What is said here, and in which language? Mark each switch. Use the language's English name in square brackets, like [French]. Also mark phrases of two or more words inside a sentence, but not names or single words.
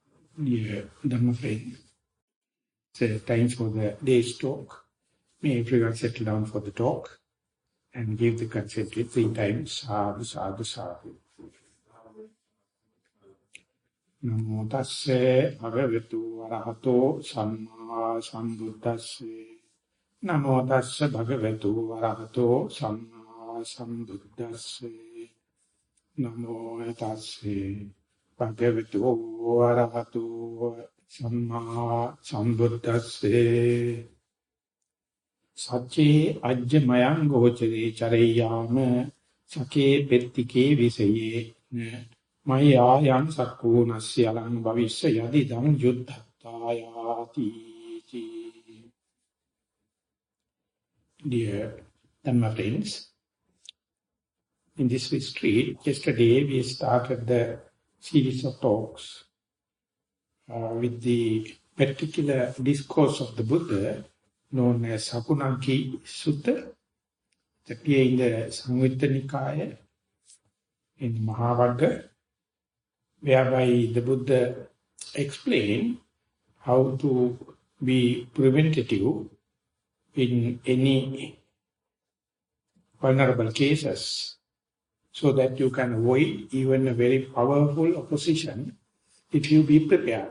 [English] Dear Dhamma friend, it's time for the day's talk. May everyone settle down for the talk and give the consent 3 times. [Pali] Sadhu, sadhu, sadhu. Namo tasse bhagavato arahato samma sambuddhasse. Namo tasse bhagavato arahato samma sambuddhasse. Namo tasse bhagavato arahato samma sambuddhasse. Sache ajjamayang gochare charayama sake pettike visaye mayayam sakkunasya alang bhavishya yadidam yuddhatayati. [English] Dear Dhamma friends, in this retreat, yesterday we started the series of talks with the particular discourse of the Buddha known as Sakunaggi Sutta, that appear in the Samyutta Nikaya, in Maha, whereby the Buddha explained how to be preventative in any vulnerable cases, so that you can avoid even a very powerful opposition if you be prepared.